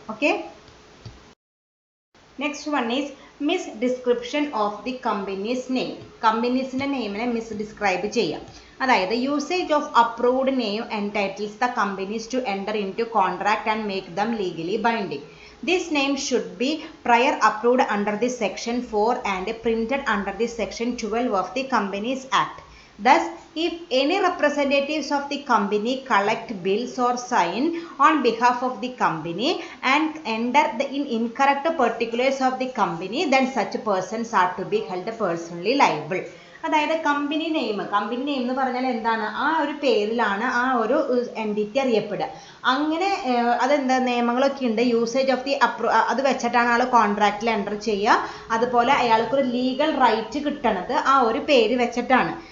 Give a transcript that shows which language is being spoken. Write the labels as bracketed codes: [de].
[en] Okay, next one is misdescription of the company's name. [ml] കമ്പനീസിൻ്റെ നെയിമിനെ miss describe ചെയ്യാം. അതായത് [en] Usage of approved name entitles the companies to enter into contract and make them legally binding. This name should be prior approved under the section 4 and printed under the section 12 of the Companies Act. Thus, if any representatives of the company collect bills or sign on behalf of the company and enter in incorrect particulars of the company, then such persons are to be held personally liable. [ml] അതായത് company name എന്ന് പറഞ്ഞാൽ എന്താണ്, ആ ഒരു പേരിലാണ് ആ ഒരു entity അറിയപ്പെടുക. അങ്ങനെ അതെന്താ നിയമങ്ങളൊക്കെ ഉണ്ട്. യൂസേജ് ഓഫ് ദി അത് വെച്ചിട്ടാണ് ആൾ കോൺട്രാക്റ്റിൽ എൻ്റർ ചെയ്യുക. അതുപോലെ അയാൾക്കൊരു ലീഗൽ റൈറ്റ് കിട്ടണത് ആ ഒരു പേര് വെച്ചിട്ടാണ്.